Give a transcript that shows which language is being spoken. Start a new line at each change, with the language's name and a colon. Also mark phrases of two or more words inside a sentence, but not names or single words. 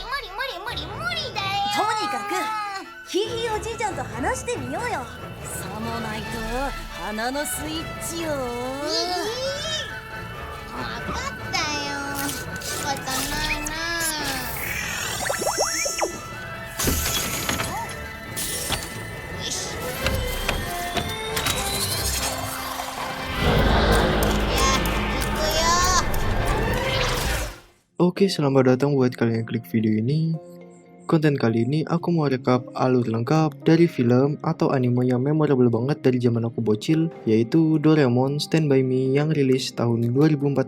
Japanese: とにかくヒヒおじいちゃんと話してみようよ。さもないと鼻のスイッチよ。分かったよ。仕方ないな。よし。
Indonesian: Oke, selamat datang buat kalian yang klik video ini. Konten kali ini aku mau rekap alur lengkap dari film atau anime yang memorable banget dari zaman aku bocil, yaitu Doraemon Stand By Me yang rilis tahun 2014.